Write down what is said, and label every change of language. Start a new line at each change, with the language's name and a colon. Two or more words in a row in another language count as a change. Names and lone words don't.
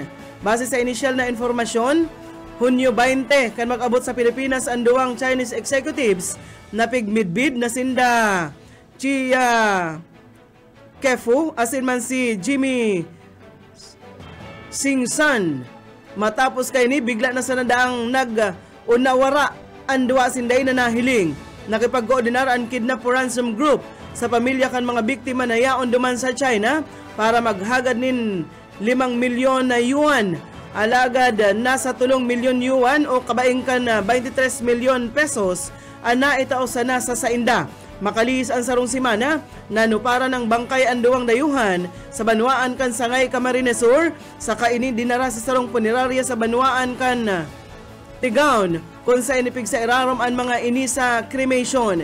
Bikol: Base sa inisyal na informasyon, Hunyo 20 kan mag-abot sa Pilipinas ang duwang Chinese executives na pigmidbid na sinda Chia Kefu asin man si Jimmy Singsan. Matapos kay ni bigla na sa nadaang nag-unawara ang duwa sinday na nahiling. nakipag-koordinar ang
English: kidnap for ransom group
Bikol: sa pamilya kan mga biktima na yaon duman sa China para maghagad nin 5 milyon na yuan. Alagad nasa 3 milyon yuan o kabaing kan 23 milyon pesos ana itao sa nasa sa inda. Makalis ang sarong simana na nupara ng bangkay ang duwang dayuhan sa Banwaan kan Sangay Camarines Sur sa kaini dinara sa sarong punerarya sa Banwaan kan Tigaon kung sa inipig sa irarom ang mga ini sa cremation.